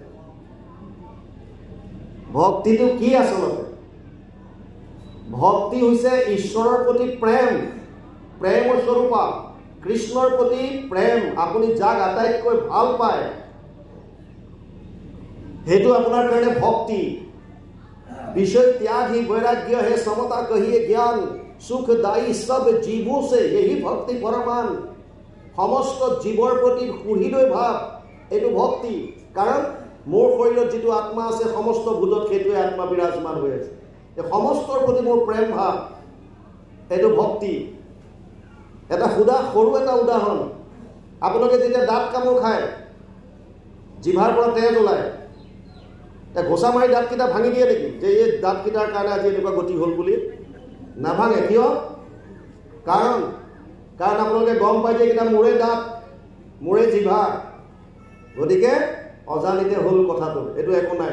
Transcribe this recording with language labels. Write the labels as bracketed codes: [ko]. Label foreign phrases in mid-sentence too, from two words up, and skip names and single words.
[as] ভক্তিটো কি আচলতে? ভক্তি হৈছে ঈশ্বৰৰ প্ৰতি প্ৰেম, প্ৰেম স্বৰূপা কৃষ্ণৰ প্ৰতি প্ৰেম। আপুনি যাক আটাইতকৈ ভাল পায় সেইটো আপোনাৰ কাৰণে ভক্তি। [hi] विषय त्याग ही वैराग्य है, समता कहिए ज्ञान, सुखदायी सब जीवों से यही भक्ति परमान। [as] সমস্ত জীৱৰ প্ৰতি হৃদয় ভাৱ এটো ভক্তি। কাৰণ মোৰ শৰীৰ জী আত্মা আছে সমস্ত ভূতত সেইটোৱে আত্মা বিৰাজমান হৈ আছে, সমস্তৰ প্ৰতি মোৰ প্ৰেম ভাৱ এটো ভক্তি। এটা সুদা সৰু এটা উদাহৰণ, আপোনালোকে যেতিয়া দাঁত কামোৰ খায়, জিভাৰ পৰা তেজ ওলায়, ঘোষা মাৰি দাঁতকেইটা ভাঙি দিয়ে নেকি যে এই দাঁতকেইটাৰ কাৰণে আজি এনেকুৱা গতি হ'ল বুলি? নাভাঙে। কিয়? কাৰণ আপোনালোকে গম পায় যে এইকেইটা মোৰে দাঁত, মোৰে জিভা, গতিকে অজানিতে হ'ল কথাটো, এইটো একো নাই।